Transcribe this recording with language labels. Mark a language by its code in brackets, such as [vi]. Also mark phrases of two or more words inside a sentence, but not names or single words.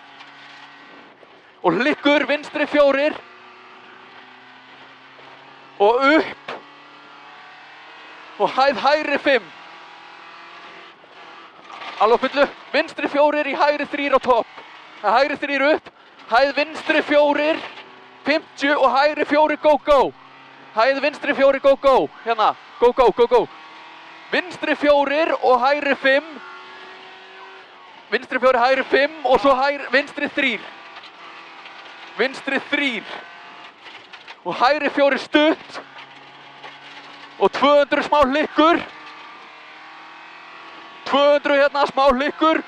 [is] Og hlikkur, vinstri 4. Og upp. Og hæð hægri 5. Alveg fullu. Vinstri 4 í hægri 3 á topp. Hægri 3 upp. Hæð vinstri 4. 50 og hægri 4 [en] go go. [is] Hæð vinstri 4 [en] go go. [is] Hérna. [en] Go go go go. [is] Vinstri 4 og hægri 5. Vinstri 4, hægri 5 og svo vinstri 3. Vinstri 3. Og hægri 4 stutt. Og 200 smá hlikkur. 200 hérna smá hlikkur.